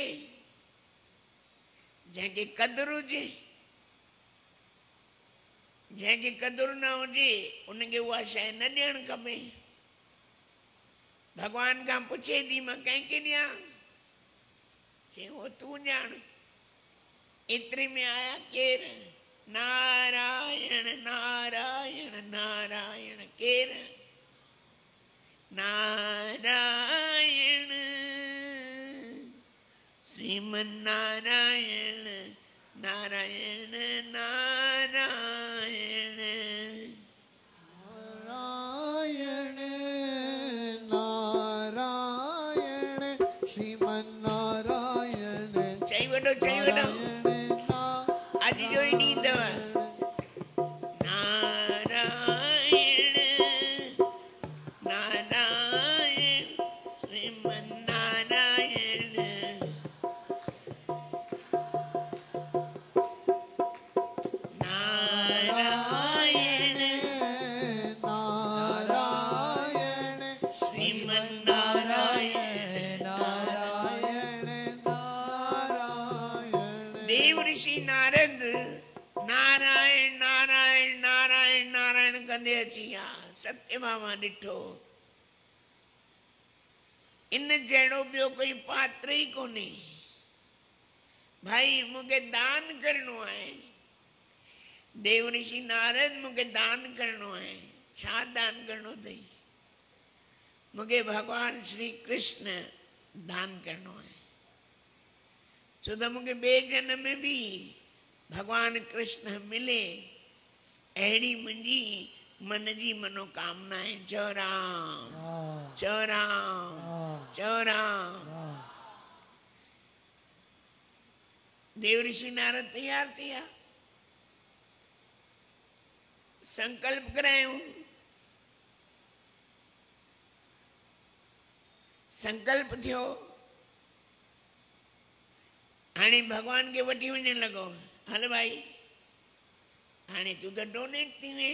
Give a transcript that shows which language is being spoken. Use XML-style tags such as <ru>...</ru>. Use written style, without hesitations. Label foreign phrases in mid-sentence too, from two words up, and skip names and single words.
<sd>जंहिंखे क़दुरु हुजे। जंहिंखे क़दुरु न हुजे उनखे उहा शइ न ॾियणु खपे। भॻवान खां पुछे थी मां कंहिंखे ॾियां, चई हो तूं ॼाण। एतिरे में आया केरु? नारायण नारायण नारायण। केरु? नारायण श्रीमन नारायण नारायण नारायण नारायण नारायण श्रीमन नारायण। चई वठो अॼु जो ई ॾींहुं अथव। नारायण नारायण श्रीमन नारायण नारायण नारायण श्रीमन नारायण नारायण नारायण। देव ऋषि नारद नारायण नारायण नारायण नारायण कंदे अची विया। सत्यभामा ॾिठो इन जहिड़ो ॿियो कोई पात्र ई कोन्हे। भाई मूंखे दान करणो आहे। देव ऋषि नारद मूंखे दान करणो आहे। छा दान करणो अथई? मूंखे भगवान श्री कृष्ण दान करणो आहे। छो त मूंखे ॿिए जन्म में बि भगवान कृष्ण मिले अहिड़ी मुंहिंजी मन जी मनोकामना आहे। चओ राम चओ राम चओ राम। देव ऋषि नारद तैयार थी विया। संकल्प करायूं। संकल्प थियो। हाणे भगवान खे वठी वञणु लॻो। हल भाई हाणे तूं त डोनेट थी वे।</sd>